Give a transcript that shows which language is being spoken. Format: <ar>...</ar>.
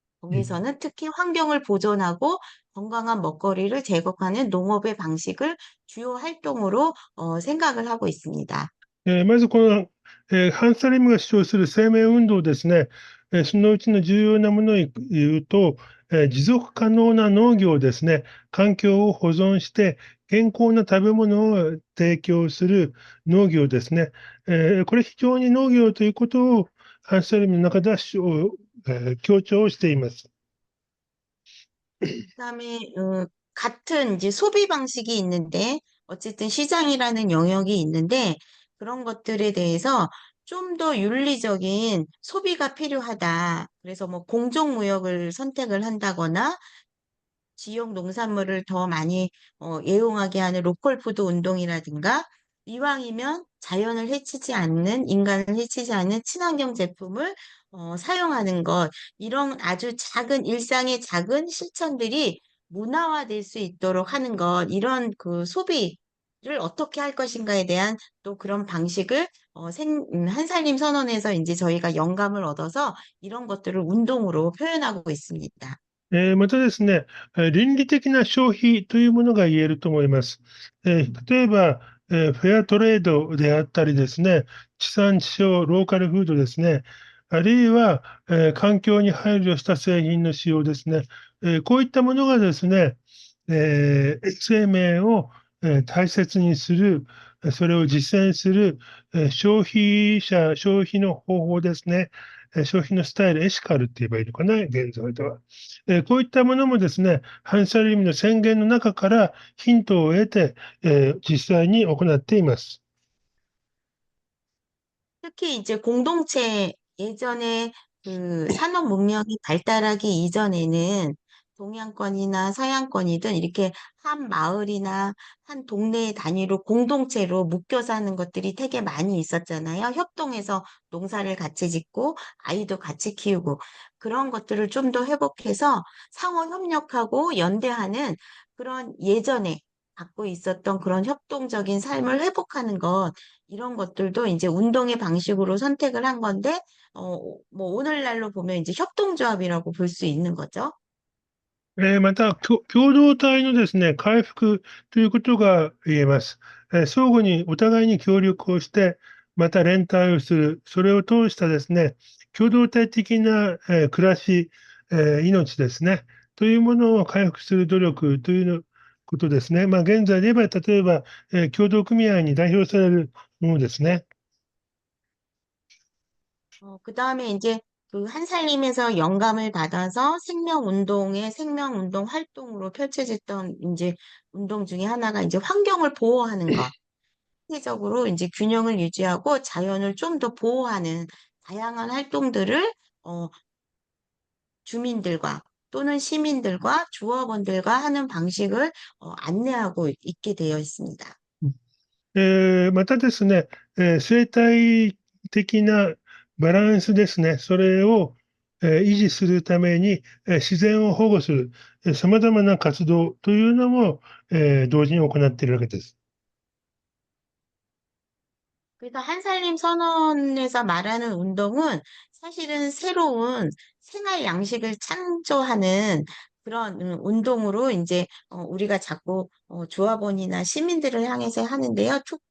<ko>うん 거기서는 특히 환경을 보존하고 건강한 먹거리를 제공하는 농업의 방식을 주요 활동으로 생각을 하고 있습니다.</ko> <ja>まずこの、ハンサリムが主張する生命運動ですね、そのうちの重要なものを言うと、持続可能な農業ですね、環境を保存して健康な食べ物を提供する農業ですね。これ非常に農業ということをハンサリムの中では強調しています。</ja> <ko>그다음에 같은 이제 소비 방식이 있는데 어쨌든 시장이라는 영역이 있는데 그런 것들에 대해서 좀 더 윤리적인 소비가 필요하다. 그래서 뭐 공정무역을 선택을 한다거나 지역 농산물을 더 많이 애용하게 하는 로컬푸드 운동이라든가 이왕이면 자연을 해치지 않는 인간을 해치지 않는 친환경 제품을 사용하는 것 이런 아주 작은 일상의 작은 실천들이 문화화될 수 있도록 하는 것 이런 그 소비를 어떻게 할 것인가에 대한 또 그런 방식을 한살림 선언에서 이제 저희가 영감을 얻어서 이런 것들을 운동으로 표현하고 있습니다.</ko> <ja>またですね、倫理的な消費というものが言えると思います。例えば、フェアトレードであったりですね、地産地消、ローカルフードですね、あるいは、環境に配慮した製品の使用ですね、こういったものがですね、生命を、大切にする、それを実践する、消費の方法ですね、消費のスタイル、エシカルって言えばいいのかな、現在では。こういったものもですね、反射リムの宣言の中からヒントを得て、実際に行っています。</ja> <ko>특히 이제 공동체 예전에 그 산업 문명이 발달하기 이전에는 동양권이나 서양권이든 이렇게 한 마을이나 한 동네 단위로 공동체로 묶여 사는 것들이 되게 많이 있었잖아요. 협동해서 농사를 같이 짓고 아이도 같이 키우고 그런 것들을 좀 더 회복해서 상호 협력하고 연대하는 그런 예전에 갖고 있었던 그런 협동적인 삶을 회복하는 것 이런 것들도 이제 운동의 방식으로 선택을 한 건데, 뭐 오늘날로 보면 이제 협동조합이라고 볼 수 있는 거죠.</ko> <ja>また、共同体のですね、回復ということが言えます。相互にお互いに協力をして、また連帯をする、それを通したですね、共同体的な、暮らし、命ですね、というものを回復する努力というのことですね。現在で言えば、例えば、協同組合に代表されるものですね。</ja> <ko>그다음에 이제 그 한살림에서 영감을 받아서 생명운동의 생명운동 활동으로 펼쳐졌던 이제 운동 중에 하나가 이제 환경을 보호하는 것. 세계적으로 이제 균형을 유지하고 자연을 좀 더 보호하는 다양한 활동들을 어, 주민들과 또는 시민들과 조합원들과 하는 방식을 안내하고 있게 되어 있습니다.</ko> <ja>またですね、生態的なバランスですね、それを、維持するために、自然を保護する、さまざまな活動というのも、同時に行っているわけです。</ja> <ko>그래서 한살림 선언에서 말하는 운동은 사실은 새로운 생활 양식을 창조하는 그런 운동으로 이제 우리가 자꾸 조합원이나 시민들을 향해서 하는데요.</ko>